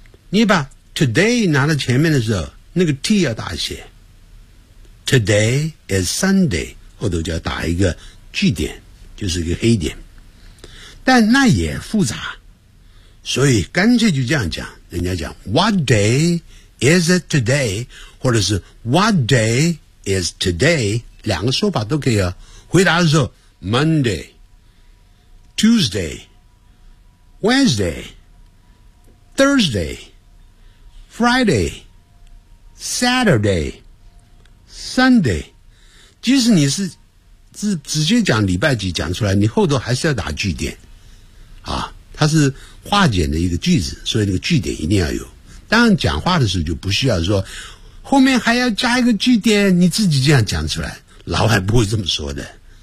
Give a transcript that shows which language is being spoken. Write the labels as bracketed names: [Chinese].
[Chinese] 你把 today 拿到前面的时候，那个 T 要打一些。 [English] Today is Sunday. [Chinese] 后头就要打一个句点，就是一个黑点。但那也复杂，所以干脆就这样讲。人家讲 [English] What day is it today? [Chinese] 或者是 [English] What day is today? [Chinese] 两个说法都可以啊。回答的时候 [English] Monday, Tuesday, Wednesday, Thursday, Friday, Saturday, Sunday. [Chinese] 即使你是直接讲礼拜几讲出来，你后头还是要打句点。啊，它是化简的一个句子，所以那个句点一定要有。当然讲话的时候就不需要说，后面还要加一个句点，你自己这样讲出来，老外不会这么说的。